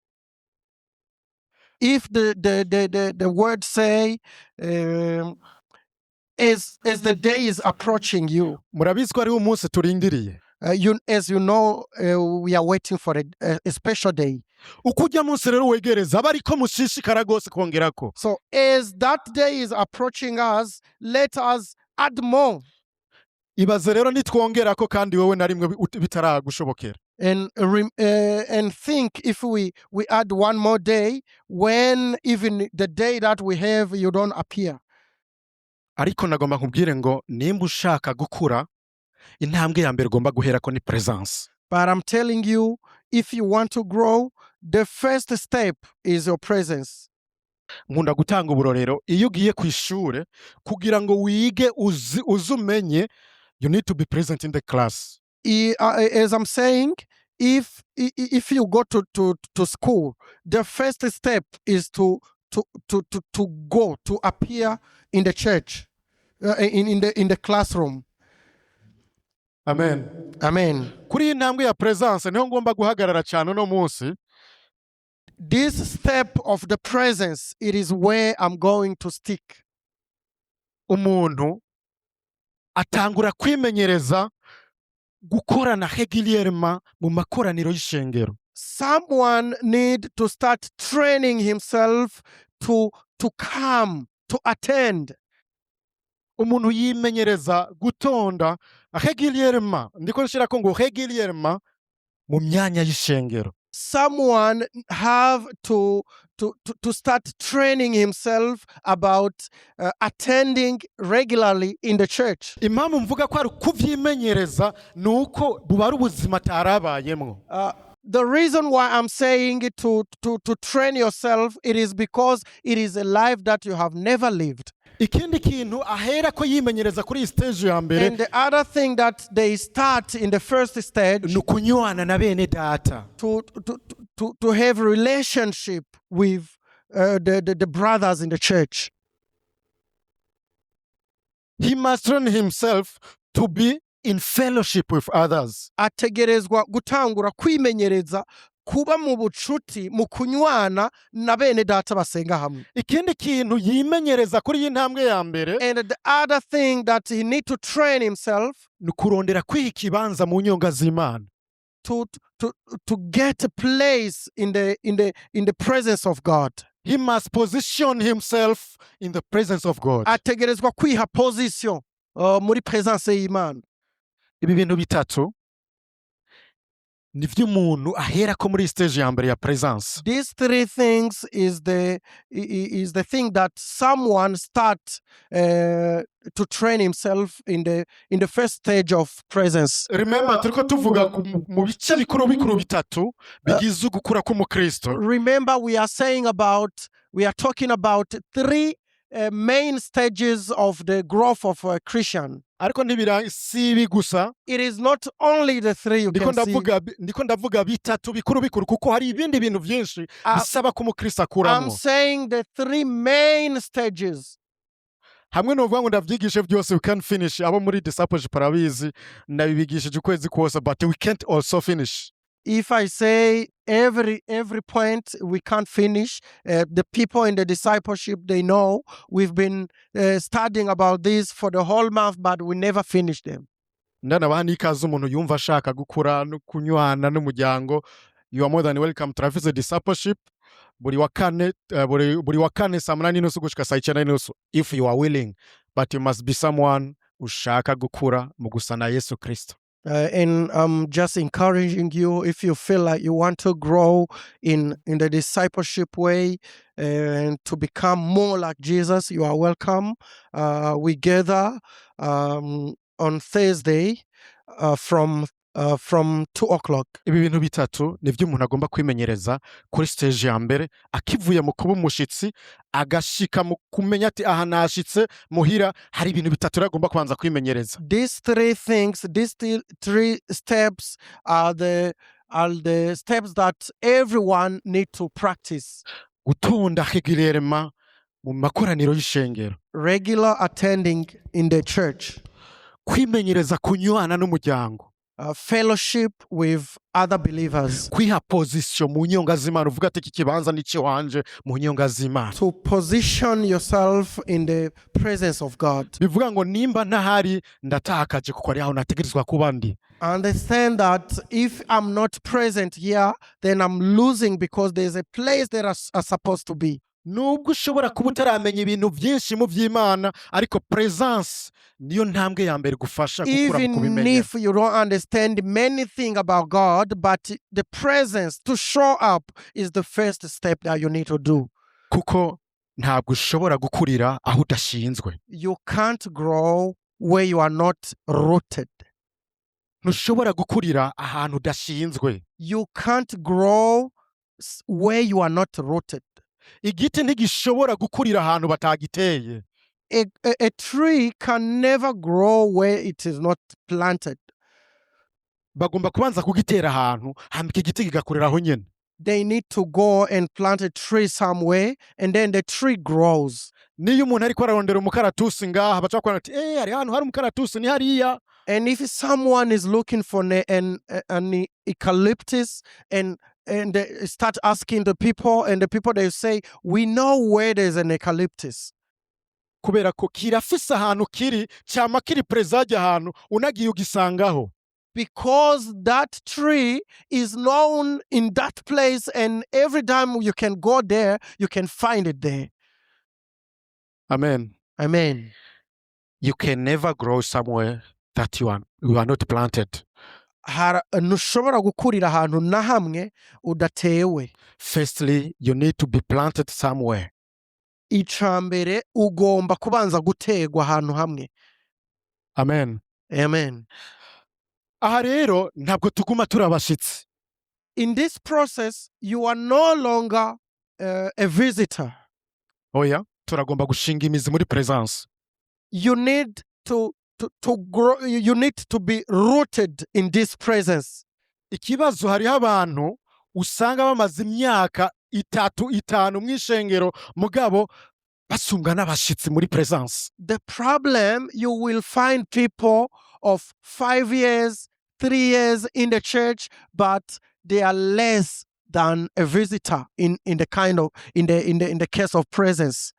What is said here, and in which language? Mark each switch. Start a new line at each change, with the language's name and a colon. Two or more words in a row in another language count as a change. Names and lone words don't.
English: If the word say as the day is approaching you,
Rundi: murabizi ko ari umunsi turindiriye.
English: As you know, we are waiting for a special day.
Rundi: Uko ujya munsi rero wegereza abariko mushishikara gose kongerako.
English: So as that day is approaching us, let us add more.
Rundi: ibaze rero nitwongera ko kandi wowe na rimwe bitaragushobokera.
English: And think if we add one more day when even the day that we have you don't appear.
Rundi: Ariko nagomba nkubwire ngo nimba ushaka gukura, intambwe ya mbere ugomba guherako ni presence.
English: But I'm telling you, if you want to grow, the first step is your presence.
Rundi: Nkunda gutanga uburorero, iyo ugiye ku ishure kugira ngo wige uzumenye,
English: you need to be present in the class. As I'm saying, if you go to school, the first step is to go to appear in the church, in the classroom. Amen. Amen.
Rundi: Kuri iyi ntambwe ya presence niho ngomba guhagarara cyane uno munsi.
English: This step of the presence, it is where I'm going to stick.
Rundi: Umuntu atangura kwimenyereza gukorana régulièrement mu makoraniro y'ishengero.
English: Someone need to start training himself to come, to attend.
Rundi: Umuntu yimenyereza gutonda régulièrement, ndiko nshirako ngo régulièrement mu myanya y'ishengero.
English: Someone have to start training himself about attending regularly in the church.
Rundi: Impamvu mvuga ko ari kuvyimenyereza nuko buba ari ubuzima tarabayemwo.
English: The reason why I'm saying it to train yourself, it is because it is a life that you have never lived.
Rundi: Ikindi kintu ahera ko yimenyereza kuri stage ya mbere.
English: And the other thing that they start in the first stage,
Rundi: nukunywana na bene data.
English: To have relationship with the brothers in the church. He must train himself to be in fellowship with others.
Rundi: Ategerezwa gutangura kwimenyereza kuba mu bucuti mu kunywana na bene data basenga hamwe. Ikindi kintu yimenyereza kuri iyi ntambwe ya mbere,
English: and the other thing that he need to train himself,
Rundi: nukurondera kwiha ikibanza mu nyonga z'Imana.
English: To get a place in the presence of God. He must position himself in the presence of God.
Rundi: Ategerezwa kwiha position muri presence y'Imana. Ibi bintu bitatu nivyo umuntu ahera ko muri stage ya mbere ya presence.
English: These three things is the thing that someone start to train himself in the first stage of presence.
Rundi: Remember turiko tuvuga mu bice bikuru bitatu bigize gukura k'umukristo.
English: Remember we are talking about three main stages of the growth of a Christian.
Rundi: Ariko ntibira sibi gusa.
English: It is not only the three you can see.
Rundi: Ndiko ndavuga bitatu bikuru kuko hari ibindi bintu byinshi bisaba ko umukristo akuramo.
English: I'm saying the three main stages.
Rundi: Hamwe no vuga ngo ndavyigishe byose
English: we can finish.
Rundi: Abo muri discipleship parabizi nabibigishije ukwezi kwose,
English: but we can't also finish. If I say every point we can't finish, the people in the discipleship, they know we've been studying about this for the whole month, but we never finish them.
Rundi: Ndanabaha ikaze umuntu yumva ashaka gukura no kunywana n'umuryango,
English: you are more than welcome to Travis discipleship.
Rundi: Buri wa kane saa 8:30 gushika saa 9:30
English: if you are willing, but you must be someone
Rundi: ushaka gukura mu gusa na Yesu Kristo.
English: And I'm just encouraging you, if you feel like you want to grow in the discipleship way and to become more like Jesus, you are welcome. We gather on Thursday from 2:00.
Rundi: Ibi bintu bitatu nivyo umuntu agomba kwimenyereza kuri stage ya mbere, akivuye mu kuba umushitsi agashika mu kumenya ati aha nashitse muhira, hari ibintu bitatu agomba kubanza kwimenyereza.
English: These three things, these three steps are the steps that everyone need to practice.
Rundi: Gutonda régulièrement mu makoraniro y'ishengero.
English: Regular attending in the church.
Rundi: Kwimenyereza kunywana n'umuryango.
English: Fellowship with other believers.
Rundi: Kwiha position mu nyonga z'Imana, uvuga ati iki kibanza ni ciwanje mu nyonga z'Imana.
English: To position yourself in the presence of God.
Rundi: Bivuga ngo nimba ntahari ndatakaje kuko ari aho nategerezwa kuba ndi.
English: Understand that if I'm not present here, then I'm losing because there's a place that I'm supposed to be.
Rundi: nubwo ushobora kuba utaramenya ibintu byinshi mu by'Imana ariko presence niyo ntambwe ya mbere gufasha gukura mu
English: Even
Rundi: kubimenya.
English: if you don't understand many things about God, but the presence to show up is the first step that you need to do.
Rundi: Kuko ntabwo ushobora gukurira aho udashinzwe.
English: You can't grow where you are not rooted.
Rundi: Ntushobora gukurira ahantu udashinzwe.
English: You can't grow where you are not rooted.
Rundi: Igiti ntigishobora gukurira ahantu batagiteye.
English: A tree can never grow where it is not planted.
Rundi: Bagomba kubanza kugitera ahantu hama iki giti kigakurira aho nyene.
English: They need to go and plant a tree somewhere, and then the tree grows.
Rundi: Niyo umuntu ariko ararondera umukaratusi ngaha baca bakubwira ati hari ahantu hari umukaratusi ni hariya.
English: And if someone is looking for an eucalyptus and they start asking the people, and the people they say, we know where there's an eucalyptus.
Rundi: Kubera ko kirafise ahantu kiri cyama kiri presage ahantu unagiye ugisangaho.
English: Because that tree is known in that place, and every time you can go there, you can find it there. Amen. Amen. You can never grow somewhere that you are not planted.
Rundi: Ntushobora gukurira ahantu na hamwe udatewe.
English: Firstly, you need to be planted somewhere.
Rundi: Icambere ugomba kubanza gutegwa ahantu hamwe.
English: Amen. Amen.
Rundi: Aha rero ntabwo tuguma turabashitsi.
English: In this process, you are no longer a visitor.
Rundi: Oya, turagomba gushinga imizi muri presence.
English: You need to grow. You need to be rooted in this presence.
Rundi: Ikibazo hariho abantu usanga bamaze imyaka 3-5 mw'ishengero mugabo basumga n'abashitsi muri presence.
English: The problem, you will find people of 5 years, 3 years in the church, but they are less than a visitor in the case of presence.